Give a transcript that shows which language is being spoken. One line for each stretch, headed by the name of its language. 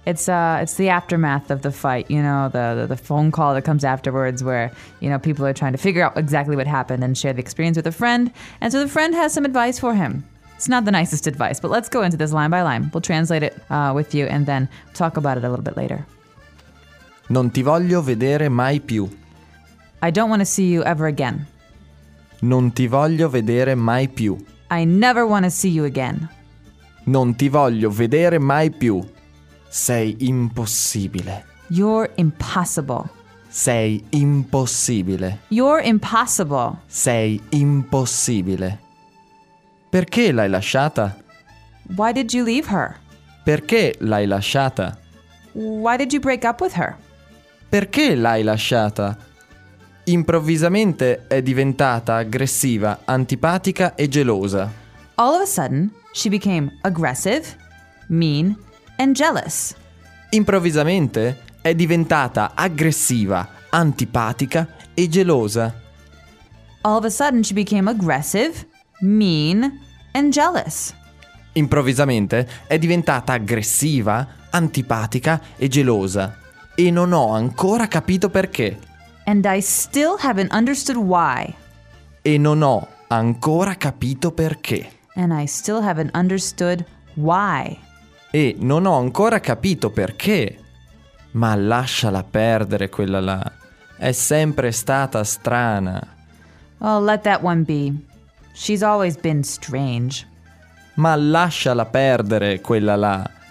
English: It's the aftermath of the fight, you know, the phone call that comes afterwards where, you know, people are trying to figure out exactly what happened and share the experience with a friend. And so the friend has some advice for him. It's not the nicest advice, but let's go into this line by line. We'll translate it with you and then talk about it a little bit later.
Italian: Non ti voglio vedere mai più.
English: I don't want to see you ever again.
Italian: Non ti voglio vedere mai più.
English: I never want to see you again.
Italian: Non ti voglio vedere mai più. Sei impossibile.
English: You're impossible.
Italian: Sei impossibile.
English: You're impossible.
Italian: Sei impossibile. Perché l'hai lasciata?
English: Why did you leave her?
Italian: Perché l'hai lasciata?
English: Why did you break up with her?
Italian: Perché l'hai lasciata? Improvvisamente è diventata aggressiva, antipatica e gelosa.
English: All of a sudden, she became aggressive, mean, and jealous.
Italian: Improvvisamente è diventata aggressiva, antipatica e gelosa.
English: All of a sudden, she became aggressive, mean, and jealous.
Italian: Improvvisamente è diventata aggressiva, antipatica e gelosa. E non ho ancora capito perché.
English: And I still haven't understood why.
Italian: E non ho ancora capito perché.
English: And I still haven't understood why.
Italian: E non ho ancora capito perché. Ma lasciala perdere quella là. È sempre stata strana.
English: Oh, let that one be. She's always been strange.
Italian: Ma lasciala perdere quella là.